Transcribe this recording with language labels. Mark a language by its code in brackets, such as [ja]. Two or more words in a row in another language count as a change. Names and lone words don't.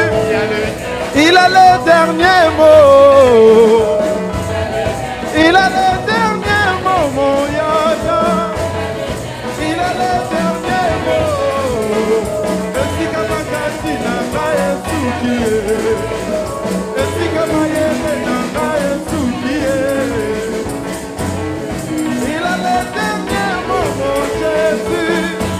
[fr] Il a le dernier mot. Il a le dernier mot, mon Yaya. Il a le dernier mot. [ln] Esi kama kasi na ngaye sukie. Esi kama yeme na ngaye sukie. [fr] Il a le dernier mot, mon Jésus.